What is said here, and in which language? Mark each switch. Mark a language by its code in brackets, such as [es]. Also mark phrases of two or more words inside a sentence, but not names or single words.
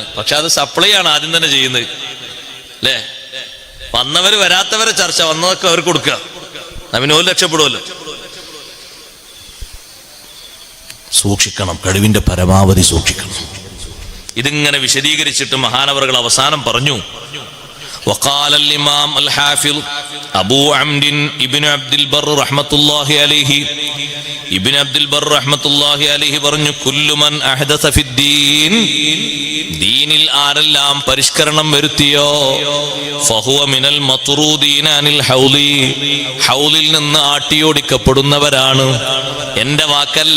[ml] പക്ഷെ അത് സപ്ലൈ ആണ് ആദ്യം തന്നെ ചെയ്യുന്നത്, അല്ലേ? വന്നവര് വരാത്തവരെ ചർച്ച, വന്നതൊക്കെ അവർ കൊടുക്കുക, അവന് ഒരു രക്ഷപ്പെടുമല്ലോ. സൂക്ഷിക്കണം, കഴിവിന്റെ പരമാവധി സൂക്ഷിക്കണം. ഇതിങ്ങനെ വിശദീകരിച്ചിട്ട് മഹാനവറുകൾ അവസാനം പറഞ്ഞു, [ar] وقال الإمام الحافظ أبو عمرو ابن عبد البر رحمة الله عليه, [ml] ഇബ്നു അബ്ദുൽ ബർ [ar] رحمة الله عليه [ml] പറഞ്ഞു, [ar] كل من أحدث في الدين, [ml] ദീനിൽ ആരെല്ലാം പരിഷ്കരണം വരുത്തിയോ, [ar] فهو من المطرودين عن الحوض, [ml] ഹൗലിൽ നിന്ന് ആട്ടിയോടിക്കപ്പെടുന്നവരാണ്. എന്റെ വാക്കല്ല.